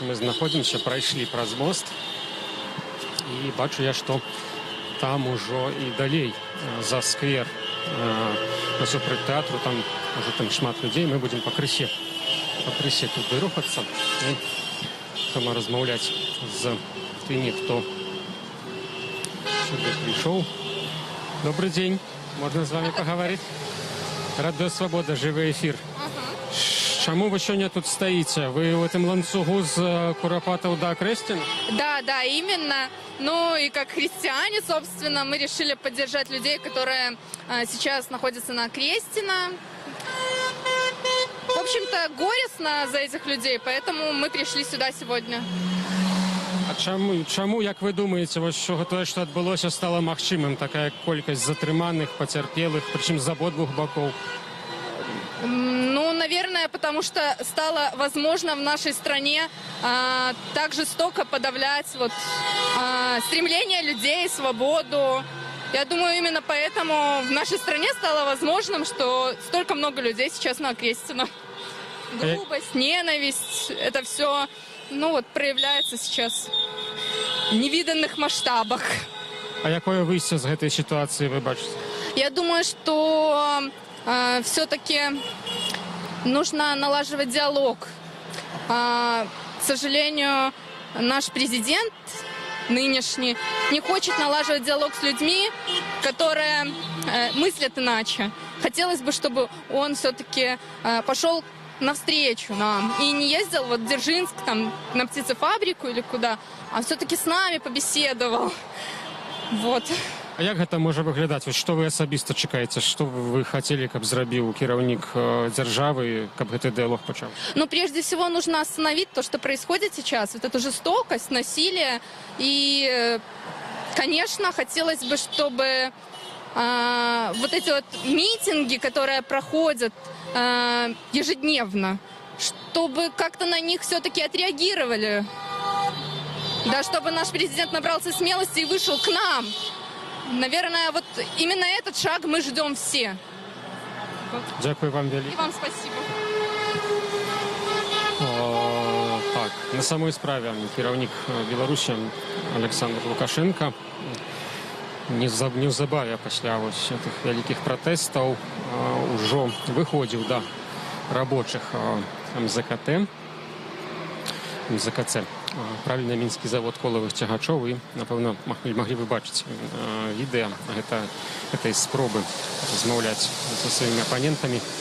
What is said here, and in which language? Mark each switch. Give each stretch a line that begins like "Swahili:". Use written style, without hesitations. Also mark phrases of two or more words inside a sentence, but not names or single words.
Belarusian: Мы знаходзімся, прайшлі праз мост. І бачу я, што там ужо і далей за сквер насупраць тэатру, там уже там шмат людзей, мы будзем пакрысе туды рухацца і сама размаўляць з тымі, хто сюды прыйшоў. Добрый дзень, можна з вами пагаварыць? Радыё Свабода, жывы эфір. Чаму вы сёння тут стаіце?
Russian: Вы в этом
Belarusian: ланцугу з Курапатаў да Крэсціна?
Russian: Да, именно. Ну и как христиане, собственно, мы решили поддержать людей, которые сейчас находятся на Крэсціна. В общем-то, горестно за этих людей, поэтому мы пришли сюда сегодня.
Belarusian: А чаму, як вы думаеце, тое, што адбылося, стала магчымым? Такая колькасць затрыманых, пацярпелых, прычым з абодвух бакоў?
Russian: Ну, наверное, потому что стало возможно в нашей стране так жестоко подавлять стремление людей, свободу. Я думаю, именно поэтому в нашей стране стало возможным, что столько много людей сейчас на Окрестина. Грубость, ненависть, это все, проявляется сейчас в невиданных масштабах.
Belarusian: А якое выйсце з гэтай сітуацыі вы бачыце?
Russian: Я думаю, что все-таки нужно налаживать диалог. К сожалению, наш президент нынешний не хочет налаживать диалог с людьми, которые мыслят иначе. Хотелось бы, чтобы он все-таки пошел навстречу нам и не ездил в Дзержинск, там, на птицефабрику или куда, а все-таки с нами побеседовал. Вот.
Belarusian: А як гэта можа выглядаць? Што вы асабіста чакаеце? Што вы хацелі, каб зрабіў кіраўнік дзяржавы, каб гэты дыялог пачаў?
Russian: Прежде всего нужно остановить то, что происходит сейчас, вот эту жестокость, насилие. И, конечно, хотелось бы, чтобы вот эти вот митинги, которые проходят ежедневно, чтобы как-то на них все-таки отреагировали. Да, чтобы наш президент набрался смелости и вышел к нам. Наверное, вот именно этот шаг мы ждем все.
Belarusian: Дякую вам вялікі.
Russian: И вам спасибо.
Belarusian: Так, на самой справе кіраўнік Беларусі Александр Лукашенко неўзабаве пасля гэтых вялікіх пратэстаў ужо выходзіў да рабочых МЗКЦ, правільна, мінскі завод колавых цягачоў, і, напэўна, маглі вы бачыць відэа гэтай спробы размаўляць са сваімі апанентамі.